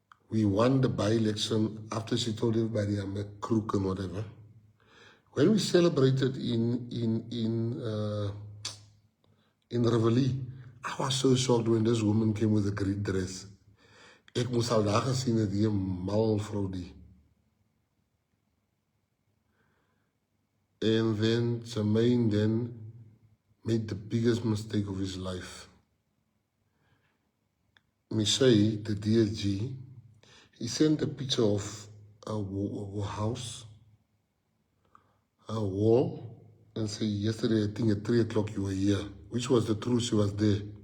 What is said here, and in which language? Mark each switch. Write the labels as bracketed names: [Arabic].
[English] We won the by-election after she told everybody I'm a crook and whatever. When we celebrated in Reveille, I was so shocked when this woman came with a great dress. [Afrikaans] Ek moes al daar gesien het die mal vrou die. [English] And then Jermaine then made the biggest mistake of his life. Michelle, the DSG, he sent a picture of a house, a wall, and said, yesterday, I think at 3 o'clock you were here, which was the truth, she was there.